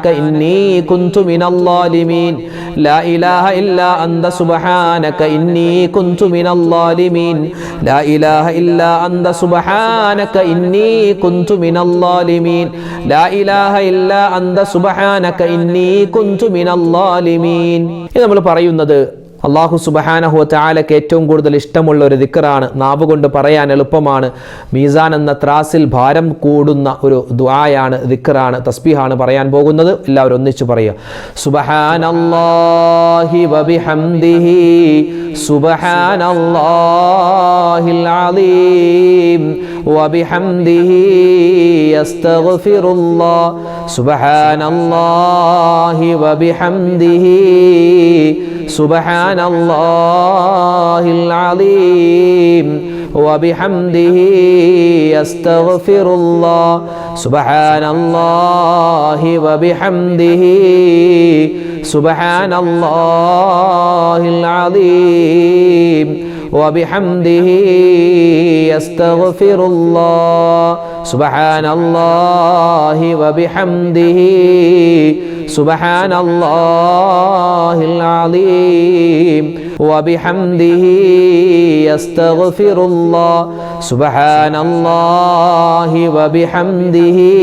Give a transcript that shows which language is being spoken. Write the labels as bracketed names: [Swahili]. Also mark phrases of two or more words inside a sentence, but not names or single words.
[Arabic] إني كنت من الظالمين لا إله إلا أنت سبحانك إني كنت من الظالمين لا إله إلا أنت سبحانك إني كنت من الظالمين لا إله إلا أنت سبحانك إني كنت من الظالمين [Malayalam] ഇത് നമ്മൾ പറയുന്നത് [Arabic] الله سبحانه وتعالى [Malayalam] ഏറ്റവും കൂടുതൽ ഇഷ്ടമുള്ള ഒരു ദിക്റാണ്. നാവ് കൊണ്ട് പറയാൻ എളുപ്പമാണ്. മീസാൻ എന്ന ത്രാസിൽ ഭാരം കൂടുന്ന ഒരു ദുആയാണ്, ദിക്റാണ്, തസ്ബീഹാണ് പറയാൻ പോകുന്നത്. എല്ലാവരും ഒന്നിച്ചു പറയുക. [Arabic] سبحان الله وبحمده سبحان الله العليم وبحمده أستغفر الله سبحان الله وبحمده سبحان الله العظيم وبحمده أستغفر الله سبحان الله وبحمده سبحان الله العظيم وبحمده أستغفر الله سبحان الله وبحمده سبحان الله العظيم وبحمده أستغفر الله سبحان الله وبحمده